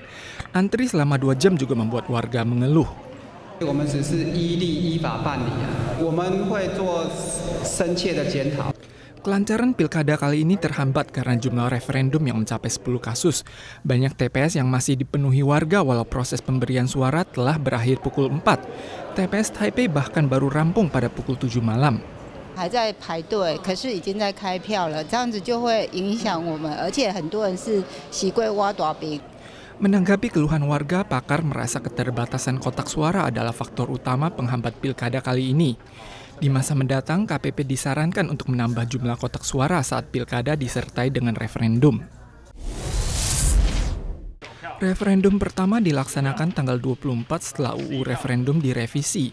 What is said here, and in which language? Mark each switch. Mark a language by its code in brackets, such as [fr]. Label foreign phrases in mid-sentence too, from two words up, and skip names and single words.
[id] Antri selama 2 jam juga membuat warga mengeluh. Kelancaran pilkada kali ini terhambat karena jumlah referendum yang mencapai 10 kasus. Banyak TPS yang masih dipenuhi warga walau proses pemberian suara telah berakhir pukul 4. TPS Taipei bahkan baru rampung pada pukul 7 malam. [zh] 还在排队，可是已经在开票了，这样子就会影响我们，而且很多人是习惯挖大饼。 [id] Menanggapi keluhan warga, pakar merasa keterbatasan kotak suara adalah faktor utama penghambat pilkada kali ini. Di masa mendatang, KPP disarankan untuk menambah jumlah kotak suara saat pilkada disertai dengan referendum. Referendum pertama dilaksanakan tanggal 24 setelah UU referendum direvisi.